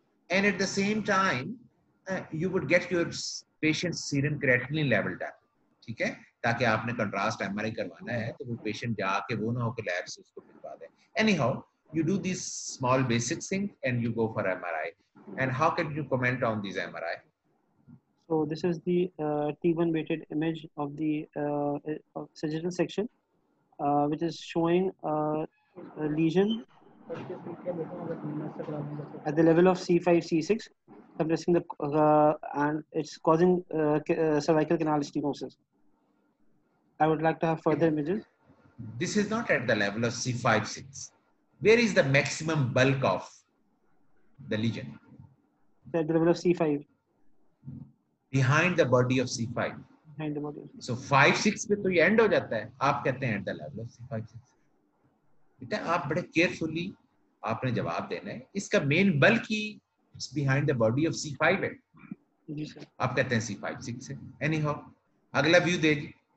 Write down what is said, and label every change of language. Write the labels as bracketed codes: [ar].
[en] And at the same time, you would get your patient's serum creatinine level down. [hi] ठीक है, ताकि आपने contrast MRI करवाना है तो वो पेशेंट जाके वो ना हो कि लैब से उसको भिजवा दे. [en] Anyhow, you do these small basic things and you go for MRI. And how can you comment on these MRI? So this is the T1 weighted image of the sagittal section, which is showing a lesion at the level of C5, C6, compressing the and it's causing cervical canal stenosis. I would like to have further images. This is not at the level of C5, 6. Where is the maximum bulk of the lesion? At the level of C5. Behind the body of C5. Behind the body. [hi] So 5, 6 पे तो ये end हो जाता है. आप कहते हैं [en] at the level of C5, 6. [hi] बेटा आप बड़े carefully आपने जवाब देना है. इसका main bulk he behind the body of C5 है. जी सर. आप कहते हैं C5, 6 है. Anyhow, अगला view दीजिए.